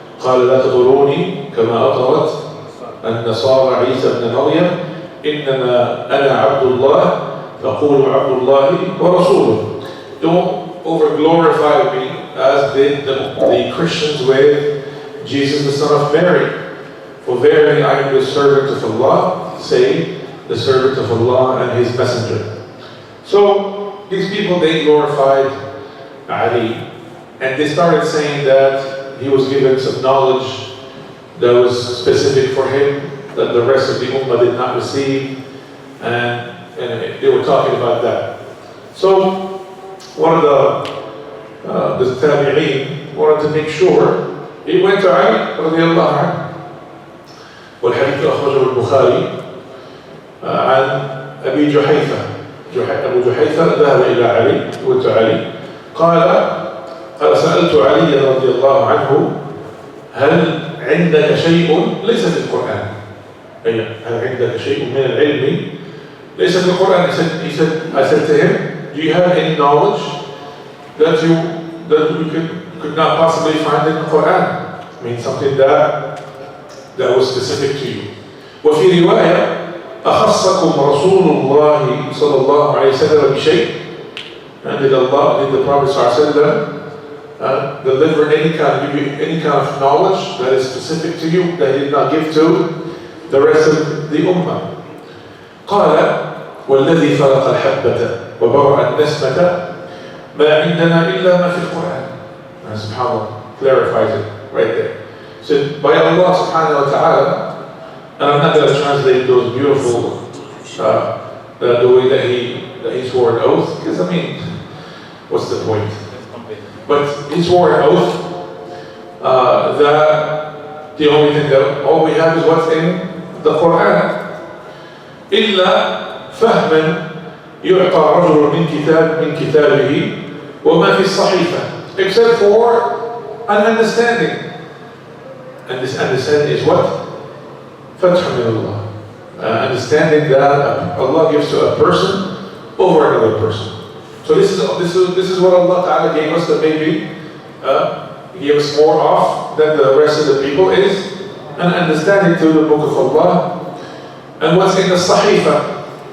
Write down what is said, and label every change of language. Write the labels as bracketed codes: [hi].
[ar] قال لا تطروني كما أطرت النصارى عيسى ابن مريم إنما أنا عبد الله فقولوا عبد الله ورسوله. [en] Don't over-glorify me as did the Christians with Jesus the son of Mary. For verily I am the servant of Allah, say the servant of Allah and his messenger. So these people, they glorified Ali, and they started saying that he was given some knowledge that was specific for him that the rest of the ummah did not receive, and they were talking about that. So one of the tabi'een wanted to make sure. He went to Ali radiallahu anhu, [ar] والحديث أخرجه البخاري عن أبي جحيفة. أبو جحيفة ذهب إلى علي وقت علي قال سألت علي رضي الله عنه هل عندك شيء ليس في القرآن؟ هل عندك شيء من العلم ليس في القرآن? [en] I said to him, do you have any knowledge that we could not possibly find in the Quran? I mean, something that was specific to you. [ar] وفي رواية أخصكم رسول الله صلى الله عليه وسلم بشيء. [en] And did the Prophet ﷺ deliver give you any kind of knowledge that is specific to you that he did not give to the rest of the ummah? [ar] قال والذي فرق الحبة وبرأ النسمة ما عندنا إلا ما في القرآن. [en] And subhanAllah clarifies it right there. So by Allah subhanahu wa ta'ala, and I'm not going to translate those beautiful the way that he swore an oath, because I mean, what's the point? But he swore an oath that the only thing that all we have is what's in the Quran. [ar] إلا فهما يعطى رجل من كتابه وما في الصحيفة, [en] except for an understanding. And this understanding is what? Fath min Allah. Understanding that Allah gives to a person over another person. So this is what Allah Ta'ala gave us, that maybe He gave us more of than the rest of the people, is an understanding to the book of Allah and what's in the Sahifa.